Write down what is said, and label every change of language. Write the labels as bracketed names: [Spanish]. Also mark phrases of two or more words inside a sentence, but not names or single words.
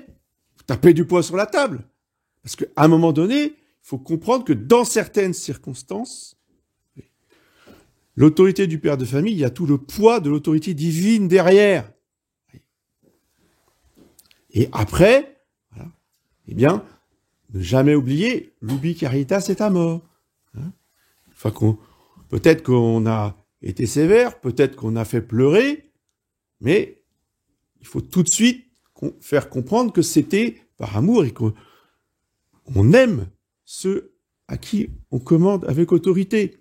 [French] Faut taper du poing sur la table. Parce qu'à un moment donné, il faut comprendre que dans certaines circonstances, l'autorité du père de famille, il y a tout le poids de l'autorité divine derrière. Et après, voilà, eh bien, ne jamais oublier, [Latin] l'ubi caritas et amor. [French] Enfin, peut-être qu'on a été sévère, peut-être qu'on a fait pleurer, mais il faut tout de suite faire comprendre que c'était par amour et qu'on aime ceux à qui on commande avec autorité.